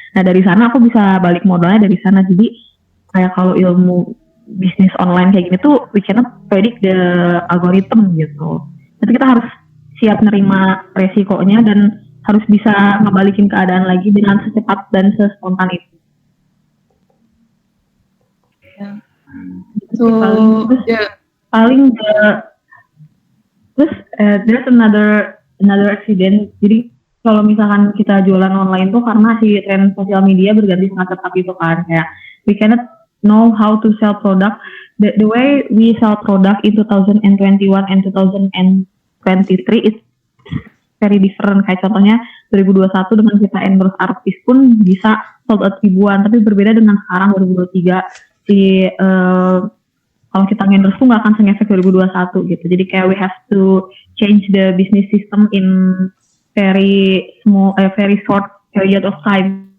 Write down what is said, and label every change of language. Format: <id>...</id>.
<id>Nah dari sana aku bisa balik modalnya dari sana. Jadi kayak kalau ilmu bisnis online kayak gini tuh</id> <en>we cannot predict the algorithm</en> <id>gitu. Jadi kita harus siap nerima resikonya dan harus bisa ngebalikin keadaan lagi dengan secepat dan sespontan itu.</id> <en>So</en> <id>paling terus</id> <en>there's another accident.</en> <id>Jadi kalau misalkan kita jualan online tuh karena si tren sosial media berganti sangat cepat itu kan, kayak</id> <en>we cannot know how to sell product. The way we sell product in 2021 and 2023 is very different.</en> <id>Kayak contohnya 2021 dengan kita endorse artis pun bisa sold out ribuan, tapi berbeda dengan sekarang 2023 si kalau kita endorse tuh nggak akan se-ngefek 2021 gitu. Jadi kayak</id> <en>we have to change the business system in very short period of time.</en>